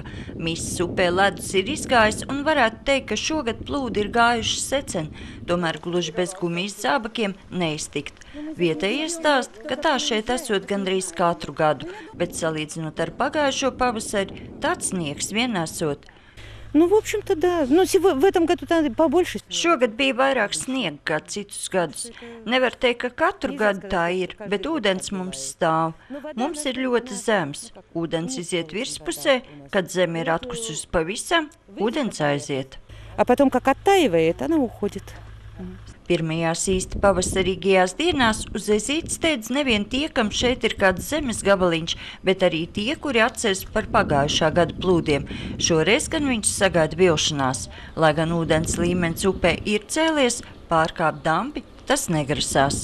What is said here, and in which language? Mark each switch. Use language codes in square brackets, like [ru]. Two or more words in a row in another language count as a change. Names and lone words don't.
[lv] Misas upē ledus ir izgājis un varētu teikt, ka šogad plūdi ir gājuši secen, tomēr gluži bez gumijas zābakiem neiztikt. Vietējie stāsta, ka tā šeit esot gandrīz katru gadu, bet salīdzinot ar pagājušo pavasari, tāds sniegs vien esot. [ru] Ну, в общем-то, да. Ну, в этом году побольше. [lv] Šogad bija vairāk sniega kā citus gadus. Nevar teikt, ka katru gadu tā ir, bet ūdens mums stāv. Mums ir ļoti zems. Ūdens iziet virspusē, kad zeme ir atkususi pavisam, ūdens aiziet. [ru] А потом, как оттаивает, она уходит. [lv] Pirmajās īsti pavasarīgajās dienās uz Ezītes steidz nevien tie, kam šeit ir kāds zemes gabaliņš, bet arī tie, kuri atceras par pagājušā gada plūdiem. Šoreiz gan viņš sagaida vilšanās. Lai gan ūdens līmenis upē ir cēlies, pārkāpt dambi tas negrasās.